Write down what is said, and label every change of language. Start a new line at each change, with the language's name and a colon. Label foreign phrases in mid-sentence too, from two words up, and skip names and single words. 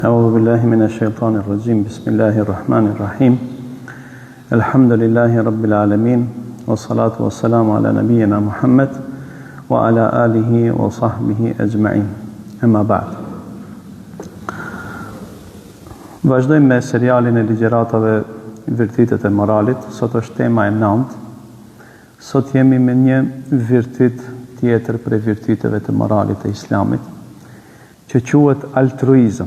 Arabic: أعوذ بالله من الشيطان الرجيم بسم الله الرحمن الرحيم الحمد لله رب العالمين والصلاة والسلام على نبينا محمد وعلى آله وصحبه أجمعين أما بعد.
Albanian: Vazhdojmë me serialin e ligjëratave virtytet e moralit. Sot është tema e 9. Sot jemi me një virtyt tjetër për virtyteve të moralit të Islamit, që quhet altruizëm.